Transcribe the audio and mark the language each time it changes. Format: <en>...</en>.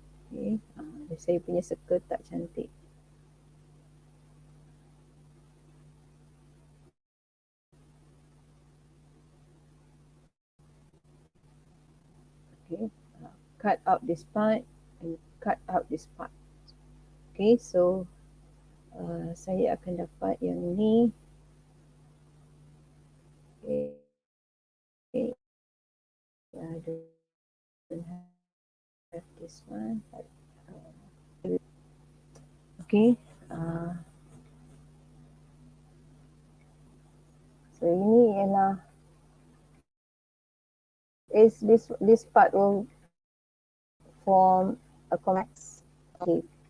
<ms>Okay, saya punya circle tak cantik.</ms> <en>Okay, cut out this part and cut out this part.</en> <ms>Okay, so saya akan dapat yang ni.</ms> <en>Okay, I don't have this one. But, okay, so</en> <ms>ini ialah</ms> <en>is this part will form a convex. Okay.</en>